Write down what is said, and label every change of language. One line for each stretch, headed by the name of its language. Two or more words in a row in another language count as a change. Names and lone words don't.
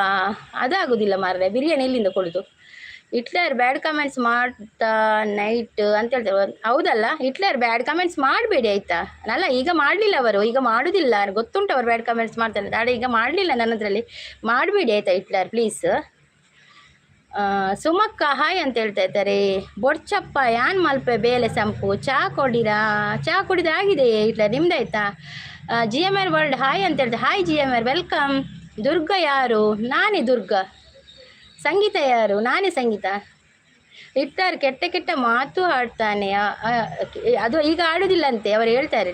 Kannada: ಅದಾಗೋದಿಲ್ಲ ಮಾರ್ರೆ, ಬಿರಿಯಾನಿ ಎಲ್ಲಿಂದ ಕೊಡೋದು? ಹಿಟ್ಲರ್
English: bad comments
Kannada: ಮಾಡ್ತಾ ನೈಟ್ ಅಂತ ಹೇಳ್ತಾರೆ. ಹೌದಲ್ಲ, ಹಿಟ್ಲರ್
English: bad comments
Kannada: ಮಾಡಬೇಡಿ ಆಯಿತಾ? ಅಲ್ಲ ಈಗ ಮಾಡಲಿಲ್ಲ ಅವರು, ಈಗ ಮಾಡೋದಿಲ್ಲ. ಗೊತ್ತುಂಟು ಅವರು
English: bad comments
Kannada: ಮಾಡ್ತಾರೆ. ಆದರೆ ಈಗ ಮಾಡಲಿಲ್ಲ ನನ್ನದ್ರಲ್ಲಿ. ಮಾಡಬೇಡಿ ಆಯಿತಾ ಹಿಟ್ಲರ್ ಪ್ಲೀಸ್. ಸುಮಕ್ಕ ಹಾಯ್ ಅಂತ ಹೇಳ್ತಾ ಇದ್ದಾರೆ.
Tulu: ಬೊಡ್ಚಪ್ಪ ಯಾನ್ ಮಲ್ಪೆ ಬೇಲೆ ಸಂಪು ಚಾ ಕೊಡಿರಾ?
Kannada: ಚಾ ಕುಡಿದ್ರೆ ಆಗಿದೆ ಹಿಟ್ಲರ್, ನಿಮ್ದಾಯ್ತಾ? ಜಿ ಎಮ್ ಆರ್ ವರ್ಲ್ಡ್ ಹಾಯ್ ಅಂತ ಹೇಳ್ತಾರೆ. ಹಾಯ್ ಜಿ ಎಮ್ ಆರ್ ವೆಲ್ಕಮ್. ದುರ್ಗ ಯಾರು? ನಾನೇ ದುರ್ಗ. ಸಂಗೀತ ಯಾರು? ನಾನೇ ಸಂಗೀತ. ಹಿಟ್ಲರ್ ಕೆಟ್ಟ ಮಾತು ಆಡ್ತಾನೆ, ಅದು ಈಗ ಆಡೋದಿಲ್ಲಂತೆ ಅವರು ಹೇಳ್ತಾರೆ.